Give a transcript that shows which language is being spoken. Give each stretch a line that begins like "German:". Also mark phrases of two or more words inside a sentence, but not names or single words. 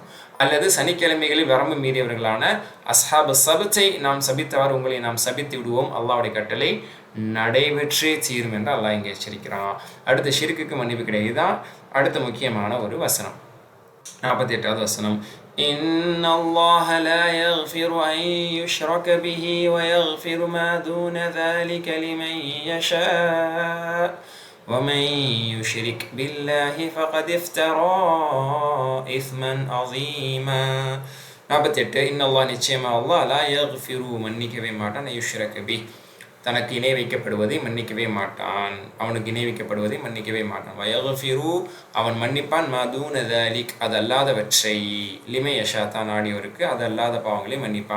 Tamil: அல்லது சனிக்கிழமைகளில் வரம்பு மீறியவர்களான அஸ்ஹாபு சபத்தை நாம் சபித்தவாறு உங்களை நாம் சபித்து விடுவோம், அல்லாஹ்வுடைய கட்டளை நடைபெற்றே தீரும் என்று அல்லாஹ் இங்கே எச்சரிக்கிறான். அடுத்த ஷிர்க்குக்கு மன்னிப்பு கிடையாது. இதுதான் அடுத்த முக்கியமான ஒரு வசனம்.
Arabic: 48வது வசனம். إن الله لا يغفر أن يشرك به ويغفر ما دون ذلك لمن يشاء ومن يشرك بالله فقد افترى إثما عظيما. 48.
Tamil: இன்னல்லாஹ் நிச்சயமா அல்லாஹ்
Arabic: لا يغفر
Tamil: மன்னிக்கவே மாட்டான்,
Arabic: يشرك به
Tamil: தனக்கு இணை வைக்கப்படுவதை மன்னிக்கவே மாட்டான், அவனுக்கு இணை வைக்கப்படுவதை மன்னிக்கவே மாட்டான். வயக்ஃபிரு அவன் மன்னிப்பான்,
Arabic: ما دون ذلك
Tamil: அது அல்லாதவற்றை,
Arabic: لمن يشاء
Tamil: தான் நாடியோருக்கு அது அல்லாத பாவங்களை மன்னிப்பான்.